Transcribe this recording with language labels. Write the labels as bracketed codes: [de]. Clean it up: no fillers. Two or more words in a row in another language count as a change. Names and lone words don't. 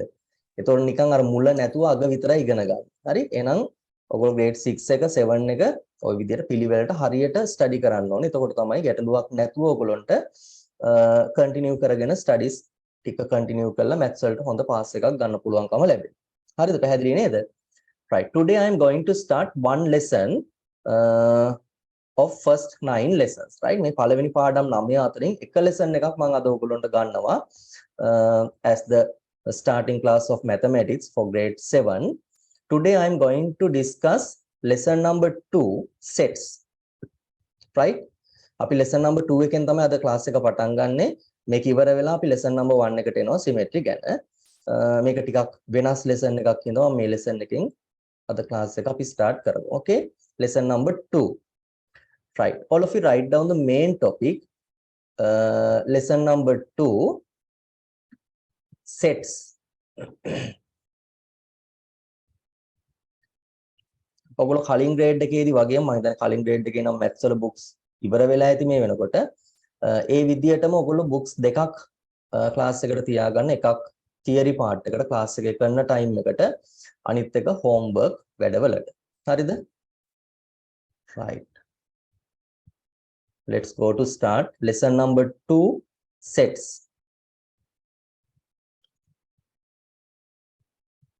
[si] ඒතකොට නිකන් අර මුල නැතුව අග විතරයි ඉගෙන ගන්න. හරි? එහෙනම් ඔයගොල්ලෝ grade 6 එක 7 එක ওই විදිහට පිළිවෙලට හරියට study කරන්න ඕනේ. එතකොට තමයි ගැටලුවක් නැතුව ඔයගොල්ලන්ට continue කරගෙන studies ටික continue කරලා maths වලට හොඳ pass එකක් ගන්න පුළුවන්කම ලැබෙනවා. හරිද? පැහැදිලි නේද? [en] Right. Today I am going to start one lesson of first 9 lessons. Right? [si] මේ පළවෙනි පාඩම් 9 අතරින් එක lesson එකක් මම අද ඔයගොල්ලන්ට ගන්නවා [en] as the starting class of mathematics for grade 7. Today I am going to discuss lesson number 2, sets. Right? [si] අපි [en] lesson number 2 [si] එකෙන් තමයි අද class එක පටන් ගන්නෙ. මේක ඉවර වෙලා අපි [en] lesson number 1 [si] එකට එනවා symmetry ගැන. මේක ටිකක් වෙනස් lesson එකක් වෙනවා මේ lesson එකෙන් අද class එක අපි start කරමු. [en] Okay? Lesson number 2. Right. All of you write down the main topic. Lesson number 2, sets. [si] ඔයගොල්ලෝ කලින් grade එකේදී වගේම මම හිතන්නේ කලින් grade එකේ නම් maths වල books ඉවර වෙලා ඇති මේ වෙනකොට. ඒ විදිහටම ඔයගොල්ලෝ books දෙකක් class එකට තියාගන්න. එකක් [en] theory part [si] එකට class එකේ කරන time එකට, අනිත් එක homework වැඩවලට. හරිද? [en] Right. Let's go to start lesson number 2, sets.